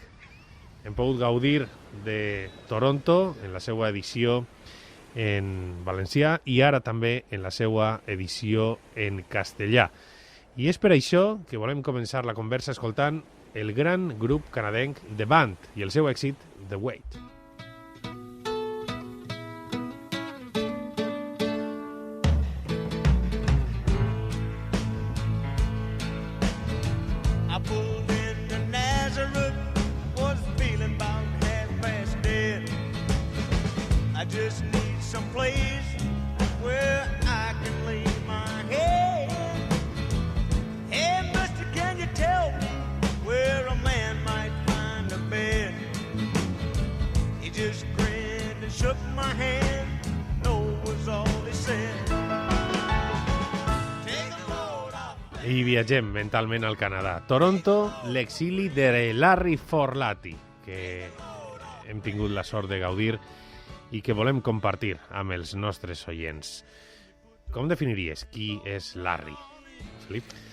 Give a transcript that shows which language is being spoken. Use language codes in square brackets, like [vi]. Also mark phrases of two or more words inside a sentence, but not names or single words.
[ca] Hem pogut gaudir de Toronto en la seva edició en valencià i ara també en la seva edició en castellà. I és per això que volem començar la conversa escoltant el gran grup canadenc The Band i el seu èxit The Wait. [en] I pulled into Nazareth, was feeling about half past dead. I just need some place where I can lay my head. Hey, mister, can you tell me where a man might find a bed? He just grinned and shook my hand, no was all he said. Take the load off. [ca] I viatgem mentalment al Canadà. Toronto, l'exili de Larry Forlati, que hem tingut la sort de gaudir i que volem compartir amb els nostres oients. Com definiries qui és Larry, Felip?